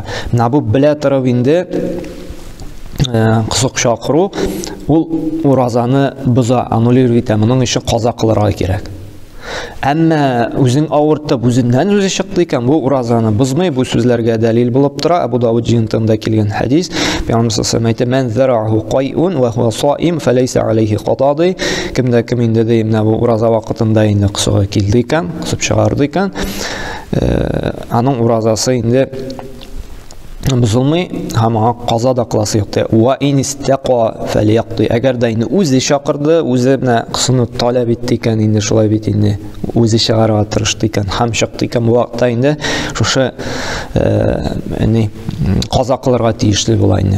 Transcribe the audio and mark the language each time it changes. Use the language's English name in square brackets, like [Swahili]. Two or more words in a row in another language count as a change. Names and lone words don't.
[Tatar] Менә бу белә торып инде кысык чакыру ул уразаны боза, аннулировать итә, моның өчен каза кылырга кирәк. Әмма үзең авыртып, үзеннән үзе чыкты икән, бу уразаны бозмый, бу сүзләргә дәлил булып тора. Абу Дауд җинтында килгән хадис, Пәйгамбер [Arabic] صلى الله عليه "من ذرعه القيء وهو صائم فليس عليه قضاء". [Tatar] Кемдә кем инде дә менә бу ураза вакытында инде кысыга килде икән, кысып чыгарды икән, аның уразасы инде бозылмый, һәм аңа каза да кыласы юк. [Arabic] وإن استقاء فليقض. [Tatar] Әгәр дә инде үзе чакырды, үзе менә кысыны таләп итте икән, инде шулай бит инде үзе чыгарга тырышты икән, һәм чыкты икән, бу вакытта инде шушы каза кылырга тиешле була инде.